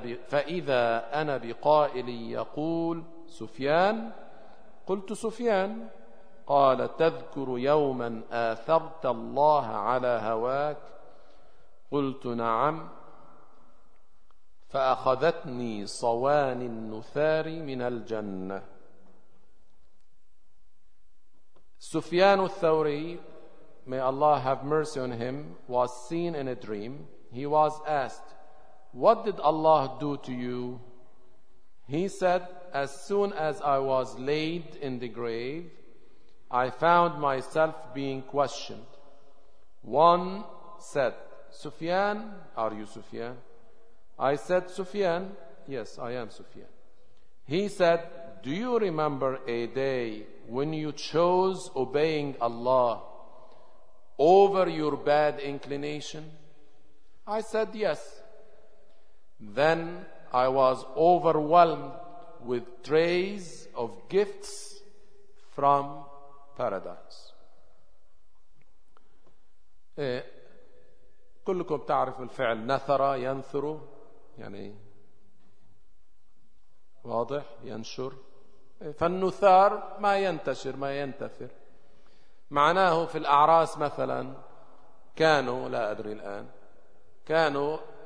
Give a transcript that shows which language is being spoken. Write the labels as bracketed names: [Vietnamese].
[Arabic] فإذا أنا بقائل يقول سفيان قلت سفيان قال تذكر يوما آثرت الله على هواك قلت نعم فأخذتني صواني النثار من الجنة. [English] سفيان الثوري, may Allah have mercy on him, was seen in a dream. He was asked, what did Allah do to you? He said, as soon as I was laid in the grave, I found myself being questioned. One said, Sufyan, are you Sufyan? I said, Sufyan, yes, I am Sufyan. He said, do you remember a day when you chose obeying Allah over your bad inclination? I said, yes. Then I was overwhelmed with trays of gifts from paradise. [Arabic] كلكم تعرفوا الفعل نثر ينثر يعني واضح ينشر فالنثار ما ينتشر ما ينتثر معناه في الأعراس مثلا كانوا لا أدري الآن كانوا